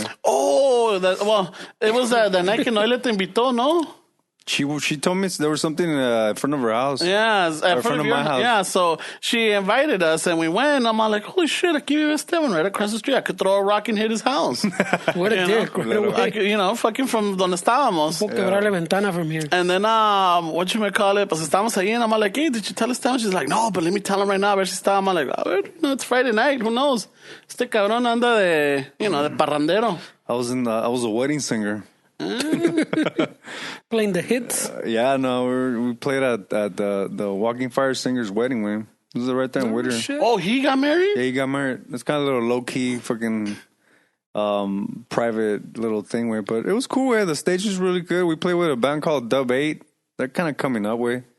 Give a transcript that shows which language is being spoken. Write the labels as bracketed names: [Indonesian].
[English] it was the night [Spanish] que Noelia te invitó, no? [English] She told me there was something in front of her house. Yeah, in front of my house. Yeah, so she invited us, and we went. I'm all like, holy shit, [Spanish] aquí vive Esteban [English] right across the street. I could throw a rock and hit his house. What a dick. Fucking from [Spanish] donde estábamos. Puedo quebrar la ventana [English] from here. And then, what you may call it, [Spanish] pues estamos ahí, [English] and I'm like, hey, did you tell Esteban? She's like, no, but let me tell him right now. [Spanish] A ver si está. [English] I'm like, [Spanish] a ver, [English] it's Friday night. Who knows? [Spanish] Este cabrón anda de, de parrandero. [English] I was a wedding singer. Playing the hits. Yeah, no, we played at the Walking Fire Singer's wedding, man. This is right there in Whittier. Shit. Oh, he got married? Yeah, he got married. It's kind of a little low key, fucking private little thing, way. But it was cool, way. The stage was really good. We played with a band called Dub 8. They're kind of coming up, way.